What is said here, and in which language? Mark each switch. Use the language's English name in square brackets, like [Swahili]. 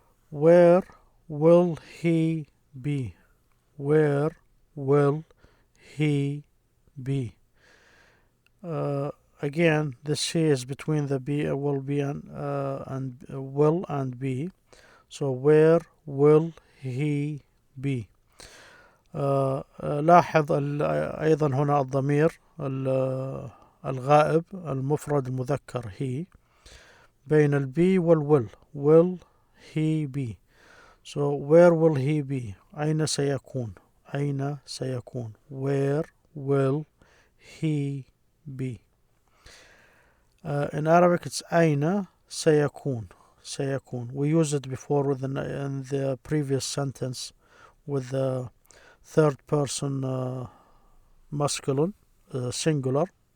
[English] Where will he be. Where will he be. Again, this he is between the be, will be, and will and be. So where will he be? [Arabic] لاحظ أيضا هنا الضمير الغائب المفرد المذكر he بين البي والwill. [English] will he be. So where will he be? [Arabic] أين سيكون؟ أين سيكون؟ [English] Where will he be? In Arabic it's [Arabic] أين سيكون. سيكون. [English] We used it before in the previous sentence with the third person masculine singular.